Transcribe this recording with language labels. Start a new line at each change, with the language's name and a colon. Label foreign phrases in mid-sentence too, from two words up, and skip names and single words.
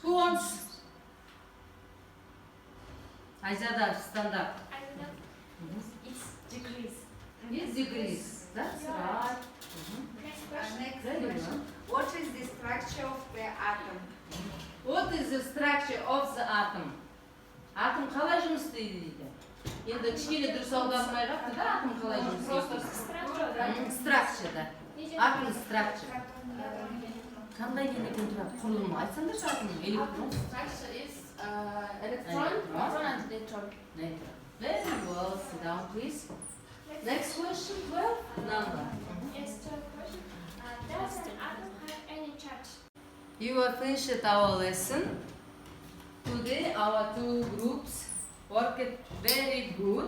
English: Who wants? Ayzada, stand up. I don't know. It's decrease. It's degrees. That's right. Next question. Next Very question. well. What is the structure of the atom? What is the structure of the atom?
Kazakh: Atom қалай жұмыс істейді дейді. Енді кішкене дұрыс аудармай қалыпты да, atom қалай жұмыс істейді.
English: Structure да. Atom structure.
Kazakh: Қандай деген екен тұрады? Құрылымы айтсаңдаршы атомның электрон.
English: Structure is electron, proton and neutron. Neutron. Very well. Sit down, please. Next question, 12. Number. Yes, third question. Does an atom have any charge? You have finished our lesson. Today our two groups worked very good.